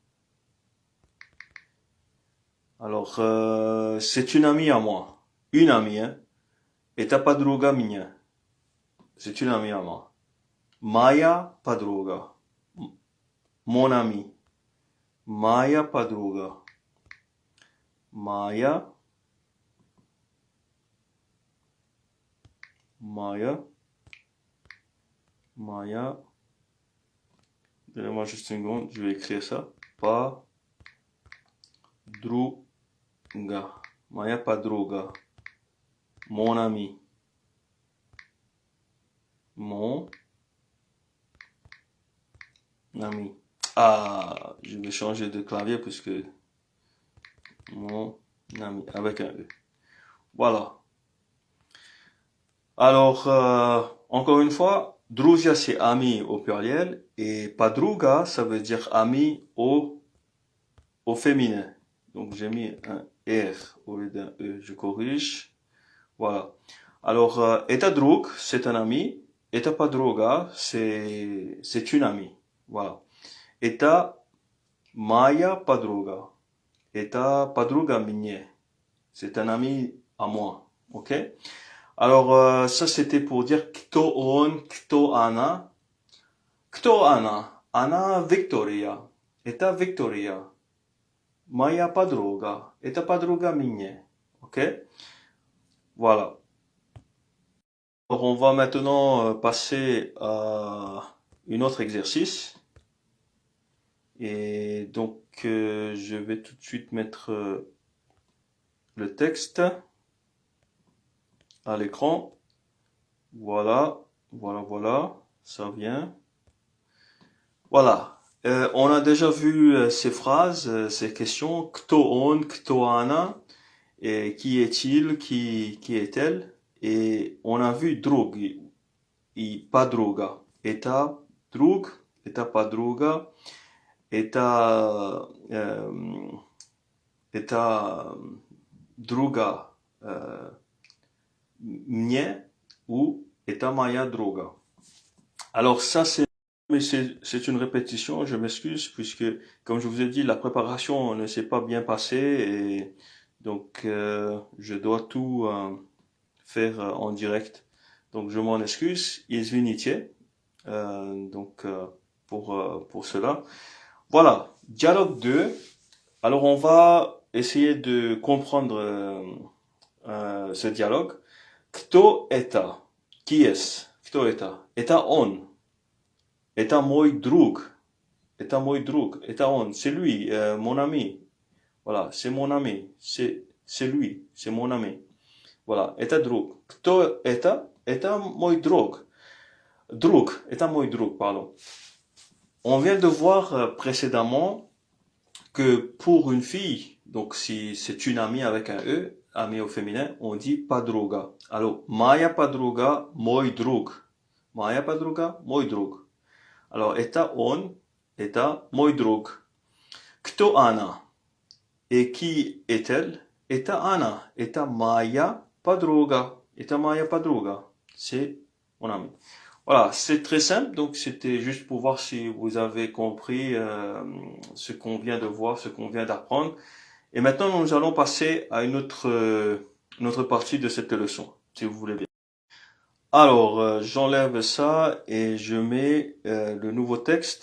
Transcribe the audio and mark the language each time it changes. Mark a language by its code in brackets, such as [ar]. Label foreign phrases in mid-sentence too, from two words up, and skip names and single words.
[fr] Alors, c'est une amie à moi. Une amie, hein. [ru] Это подруга меня. [fr] C'est une amie à moi. [ru] Моя подруга. [fr] Mon ami. [ru] Моя подруга. [fr] Моя donnez-moi juste une seconde, je vais écrire ça. [ru] Подруга. Моя подруга. [fr] Mon ami. Mon ami. Ah, je vais changer de clavier puisque mon ami avec un E. Voilà. Alors, encore une fois, друзья, c'est ami au pluriel et подруга, ça veut dire ami au féminin. Donc, j'ai mis un R au lieu d'un E. Je corrige. Voilà. Alors, [ru] это друг, [fr] c'est un ami. [ru] Это подруга, [fr] c'est une amie. Voilà. [ru] Это моя подруга. Это подруга мне. [fr] C'est un ami à moi. Ok? Alors, ça c'était pour dire [ru] кто он, кто она. Кто она? Она Виктория. Это Виктория. Моя подруга. Это подруга мне. [fr] Ok? Voilà. Alors, on va maintenant passer à un autre exercice. Et donc, je vais tout de suite mettre le texte à l'écran. Voilà, voilà, ça vient. Voilà. On a déjà vu ces phrases, ces questions. [ru] Кто он, кто она. [fr] Et qui est-il, qui est-elle? Et on a vu [ru] друг и подруга. Это друг, это подруга, это друга мне ou это моя друга. [fr] Alors ça c'est une répétition, je m'excuse puisque comme je vous ai dit la préparation ne s'est pas bien passée et donc je dois tout faire en direct. Donc je m'en excuse, извините. Donc pour cela. Voilà, dialogue 2. Alors on va essayer de comprendre ce dialogue. [ru] Кто это? [fr] Qui est-ce? [ru] Кто это? Это он. Это мой друг. Это мой друг. Это он. [fr] C'est lui, mon ami. Voilà, c'est mon ami. C'est lui, c'est mon ami. Voilà, [ru] это друг. Кто это? Это мой друг. Друг, это мой друг, [fr] pardon. On vient de voir précédemment que pour une fille, donc si c'est une amie avec un E, amie au féminin, on dit подруга. Alors, [ru] моя подруга, мой друг. Моя подруга, мой друг. Alors, это он, это мой друг. Кто она? [fr] Et qui est-elle? [ru] Это она, это моя подруга. Это моя подруга. [fr] C'est mon ami. Voilà, c'est très simple, donc c'était juste pour voir si vous avez compris ce qu'on vient de voir, ce qu'on vient d'apprendre. Et maintenant, nous allons passer à une autre partie de cette leçon, si vous voulez bien. Alors, j'enlève ça et je mets le nouveau texte.